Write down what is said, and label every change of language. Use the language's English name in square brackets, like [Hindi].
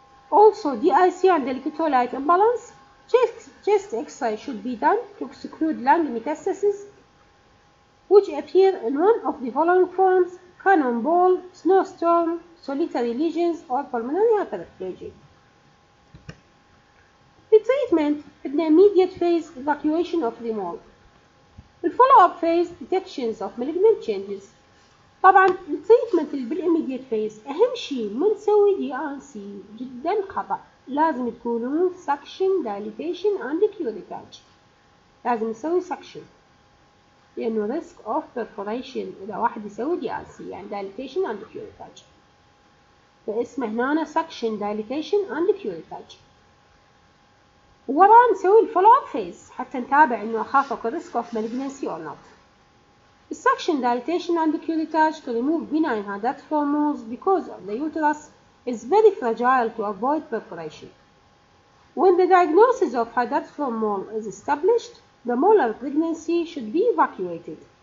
[English] Also, DIC and electrolyte imbalance. Chest X-ray should be done to exclude lung metastases, which appear in one of the following forms: cannonball, snowstorm, solitary lesions, or pulmonary hyperplasia. The treatment: in the immediate phase, evacuation of the mole. The follow-up phase: detections of malignant changes. [Arabic] طبعا التريتمنت اللي بالإميديت فيز أهم شيء ما نسوي DRC، جدا خطأ. لازم تكونون [English] suction, dilatation and curettage. [Arabic] لازم نسوي [English] suction لأنه risk of perforation [Arabic] إذا واحد يسوي [English] DRC، يعني dilatation and curettage. فاسمه هنا suction, dilatation and curettage. [Arabic] وورا نسوي الفولو اب فيز حتى نتابع إنه أخاف أكو [English] risk of malignancy or not. Suction, dilatation and curettage to remove benign hydathiform moles because of the uterus is very fragile to avoid perforation. When the diagnosis of hydathiform mole is established, the molar pregnancy should be evacuated.